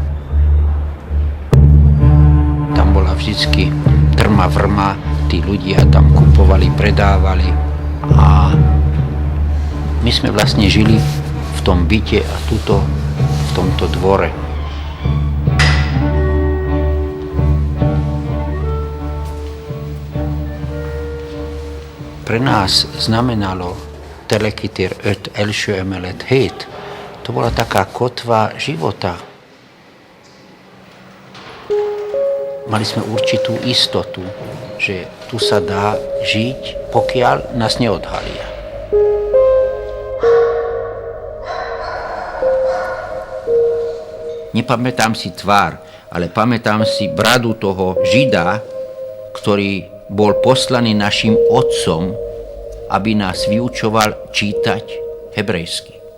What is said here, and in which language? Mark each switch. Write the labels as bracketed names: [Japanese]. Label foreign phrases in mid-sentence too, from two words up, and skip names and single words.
[Slovak] Tam bola vždycky trma vrma, tí ľudia tam kupovali, predávali a my sme vlastne žili v tom byte a tuto v tomto dvore. Pre nás znamenalo Telekyter 5 [Hungarian] első emelet [Slovak] 7. To bola taká kotva života. Mali sme určitú istotu, že tu sa dá žiť, pokiaľ nás neodhalia. Nepamätám si tvár, ale pamätám si bradu toho Žida, ktorý bol poslaný našim otcom, aby nás vyučoval čítať hebrejsky.